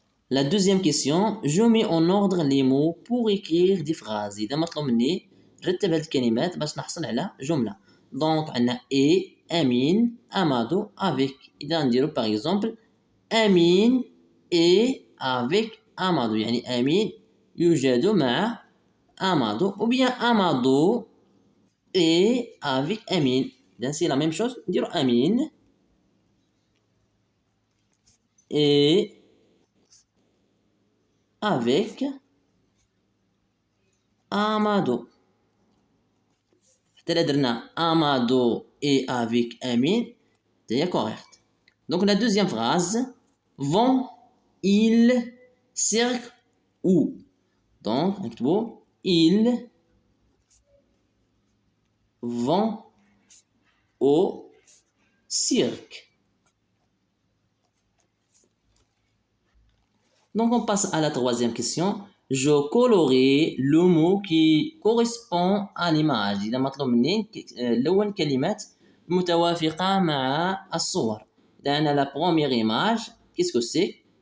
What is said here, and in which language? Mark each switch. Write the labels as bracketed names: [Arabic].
[French] La deuxième question, je mets en ordre les mots pour écrire des phrases. [Arabic] إذا مطلوب مني نرتب هاد الكلمات باش نحصل على جملة. [French] donc [Arabic] عندنا [French] et أمين أمادو avec. [Arabic] إذا نديرو [French] par exemple [Arabic] أمين et avec أمادو، يعني أمين يوجد مع أمادو، [French] ou bien [Arabic] أمادو et avec أمين. إذا [French] c'est la même chose، [Arabic] نديرو [French] أمين et avec Amadou. [Arabic] حتى درنا Amadou et avec Amin [French] c'est correct. Donc la deuxième phrase, vont, ils, cirque, où. Donc [Arabic] نكتبو [French] ils vont au cirque. Donc on passe à la troisième question. Je colorie le mot qui correspond à l'image. إذا [Arabic] مطلوب مني نلون كلمات متوافقة مع الصور. إذا عندنا [French] la première image, qu'est-ce que c'est?